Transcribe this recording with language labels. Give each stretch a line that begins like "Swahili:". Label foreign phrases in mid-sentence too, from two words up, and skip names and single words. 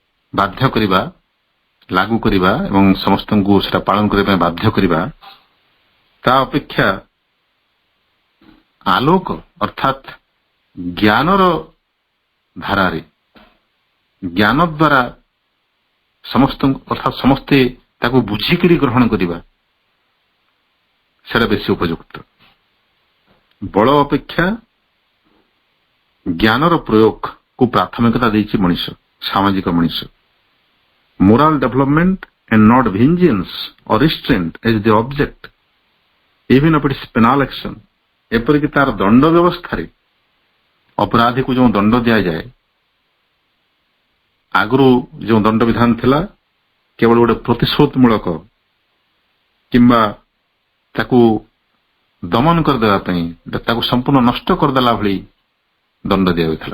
Odia: ବାଧ୍ୟ କରିବା, ଲାଗୁ କରିବା ଏବଂ ସମସ୍ତଙ୍କୁ ସେଟା ପାଳନ କରିବା ପାଇଁ ବାଧ୍ୟ କରିବା, ତା ଅପେକ୍ଷା ଆଲୋକ ଅର୍ଥାତ୍ ଜ୍ଞାନର ଧାରାରେ, ଜ୍ଞାନ ଦ୍ୱାରା ସମସ୍ତଙ୍କୁ ଅର୍ଥାତ୍ ସମସ୍ତେ ତାକୁ ବୁଝିକରି ଗ୍ରହଣ କରିବା, ସେଟା ବେଶୀ ଉପଯୁକ୍ତ। ବଳ ଅପେକ୍ଷା ଜ୍ଞାନର ପ୍ରୟୋଗକୁ ପ୍ରାଥମିକତା ଦେଇଛି ମଣିଷ, ସାମାଜିକ ମଣିଷ।
English: moral development and not vengeance or restraint as the object even of its penal action।
Odia: ଏପରିକି ତାର ଦଣ୍ଡ ବ୍ୟବସ୍ଥାରେ ଅପରାଧୀକୁ ଯେଉଁ ଦଣ୍ଡ ଦିଆଯାଏ, ଆଗରୁ ଯେଉଁ ଦଣ୍ଡ ବିଧାନ ଥିଲା କେବଳ ଗୋଟେ ପ୍ରତିଶୋଧମୂଳକ କିମ୍ବା ତାକୁ ଦମନ କରିଦେବା ପାଇଁ, ତାକୁ ସମ୍ପୂର୍ଣ୍ଣ ନଷ୍ଟ କରିଦେଲା ଭଳି ଦଣ୍ଡ ଦିଆଯାଉଥିଲା।